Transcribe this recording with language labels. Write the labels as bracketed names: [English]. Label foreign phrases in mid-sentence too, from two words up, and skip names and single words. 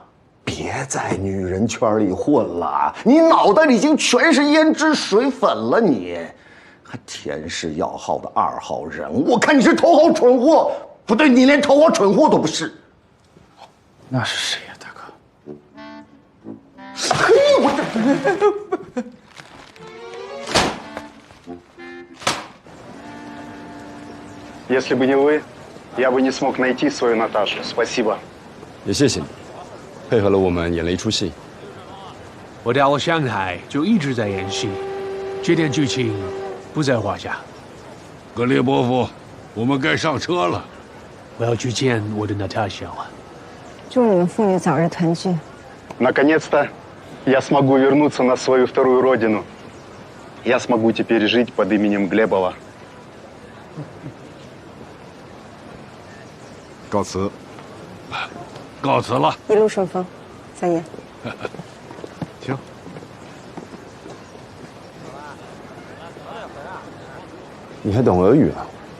[Chinese] 别在女人圈里混了，你脑袋里已经全是胭脂水粉了，你还田氏药号的2号人，我看你是头号蠢货，不对，你连头号蠢货都不是。那是谁呀，大哥？嘿，我 [Russian] Если бы не вы, я бы не смог найти свою Наташу. Спасибо. [Chinese] 也谢谢你，配合了我们演了一出戏。我到了上海就一直在演戏，这点剧情不在话下。格列伯夫，我们该上车了。我要去见我的 Natasha 了。祝你们父女早日团聚。 [Russian] Наконец-то я смогу вернуться на свою вторую родину. Я смогу теперь жить под именем Глебова. [Chinese] 告辞。告辞了。一路顺风，三爷。行。你还懂俄语啊？